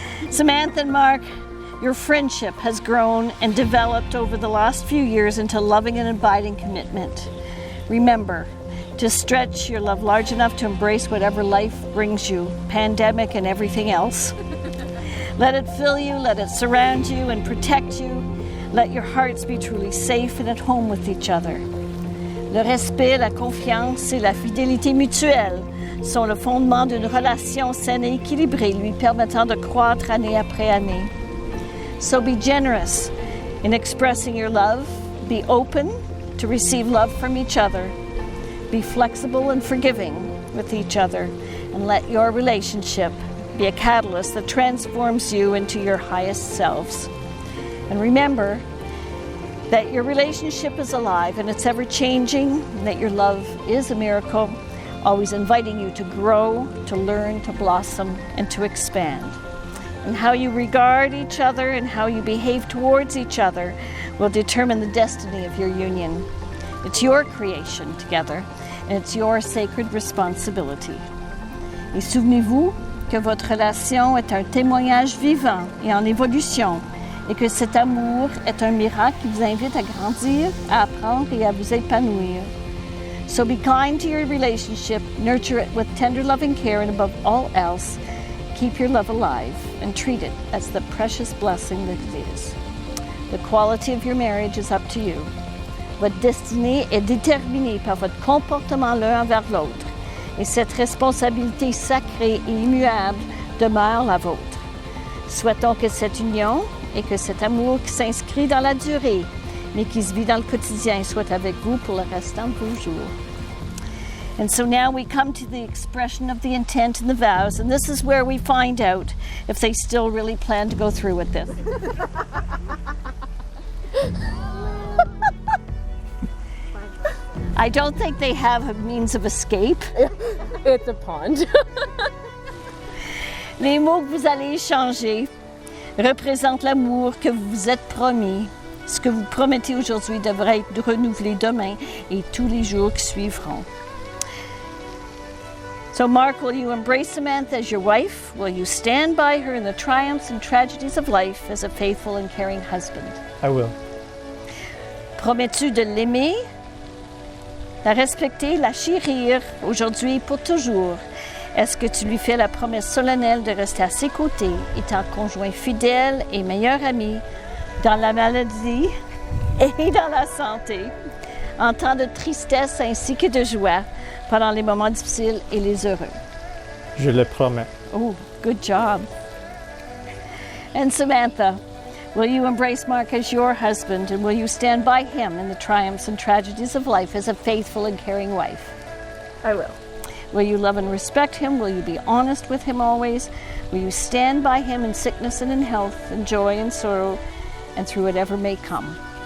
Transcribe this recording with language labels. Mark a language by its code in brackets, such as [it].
[en] Samantha and Mark, your friendship has grown and developed over the last few years into loving and abiding commitment. Remember to stretch your love large enough to embrace whatever life brings you, pandemic and everything else. Let it fill you, let it surround you and protect you. Let your hearts be truly safe and at home with each other. [fr] Le respect, la confiance et la fidélité mutuelle sont le fondement d'une relation saine et équilibrée, lui permettant de croître année après année. [en] So be generous in expressing your love. Be open to receive love from each other. Be flexible and forgiving with each other. And let your relationship be a catalyst that transforms you into your highest selves. And remember, that your relationship is alive and it's ever changing, and that your love is a miracle, always inviting you to grow, to learn, to blossom, and to expand. And how you regard each other and how you behave towards each other will determine the destiny of your union. It's your creation together, and it's your sacred responsibility. [fr] Et souvenez-vous que votre relation est un témoignage vivant et en évolution, et que cet amour est un miracle qui vous invite à grandir, à apprendre et à vous épanouir. [en] So be kind to your relationship, nurture it with tender loving care, and above all else, keep your love alive and treat it as the precious blessing that it is. The quality of your marriage is up to you. [fr] Votre destinée est déterminée par votre comportement l'un envers l'autre, et cette responsabilité sacrée et immuable demeure la vôtre. Souhaitons que cette union et que cet amour qui s'inscrit dans la durée, mais qui se vit dans le quotidien, soit avec vous pour le restant de vos jours. [en] And so now we come to the expression of the intent and the vows, and this is where we find out if they still really plan to go through with this. I don't think they have a means of escape. It's a pond. [fr] Les mots que vous allez échanger représentent l'amour que vous vous êtes promis. Ce que vous promettez aujourd'hui devrait être renouvelé demain et tous les jours qui suivront. [en] So Mark, will you embrace Samantha as your wife? Will you stand by her in the triumphs and tragedies of life as a faithful and caring husband? I will. [fr] Promets-tu de l'aimer, la respecter, la chérir aujourd'hui et pour toujours? Est-ce que tu lui fais la promesse solennelle de rester à ses côtés, étant conjoint fidèle et meilleur ami dans la maladie et dans la santé, en temps de tristesse ainsi que de joie, pendant les moments difficiles et les heureux? Je le promets. [en] Oh, good job. And Samantha, will you embrace Mark as your husband, and will you stand by him in the triumphs and tragedies of life as a faithful and caring wife? I will. Will you love and respect him? Will you be honest with him always? Will you stand by him in sickness and in health, in joy and sorrow, and through whatever may come?